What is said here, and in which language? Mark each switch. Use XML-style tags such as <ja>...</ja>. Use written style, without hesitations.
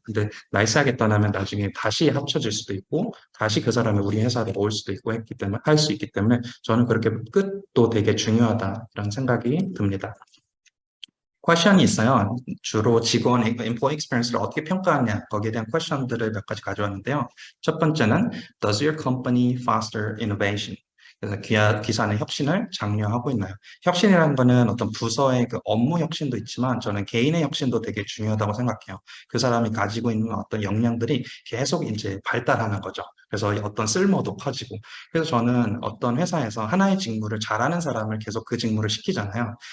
<ko>근데 나이스하게 떠나면 나중에 다시 합쳐질 수도 있고 다시 그 사람이 우리 회사로 올 수도 있고 할 수 있기 때문에 저는 그렇게 끝도 되게 중요하다, 이런 생각이 듭니다. 퀘션이 있어요. 주로 직원의 employee experience를 어떻게 평가하냐, 거기에 대한 퀘션들을 몇 가지 가져왔는데요. 첫 번째는</ko> <en>Does your company foster innovation?</en> <ko>그래서 기사 안에 혁신을 장려하고 있나요? 혁신이라는 거는 어떤 부서의 그 업무 혁신도 있지만 저는 개인의 혁신도 되게 중요하다고 생각해요. 그 사람이 가지고 있는 어떤 역량들이 계속 이제 발달하는 거죠. 그래서 어떤 쓸모도 커지고. 그래서 저는 어떤 회사에서 하나의 직무를 잘하는 사람을 계속 그 직무를 시키잖아요.</ko>